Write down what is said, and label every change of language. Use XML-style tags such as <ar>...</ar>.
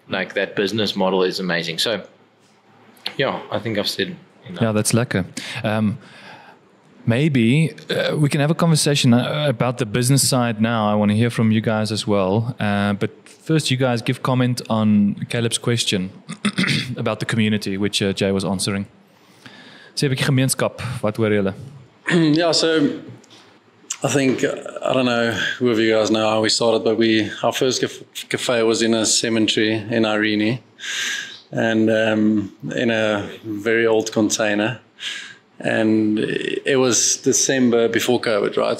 <en>Like that business model is amazing. So yeah, I think I've said enough. Yeah, that's lekker. Maybe we can have a conversation about the business side now. I want to hear from you guys as well. But first, you guys give comment on Caleb's question about the community, which Jay was answering.</en> <af>Sê 'n bietjie gemeenskap, wat hoor julle?</af> <en>Yeah, so I think, I don't know who of you guys know how we started, but our first cafe was in a cemetery in Irene, and in a very old container. And it was December before COVID, right?</en>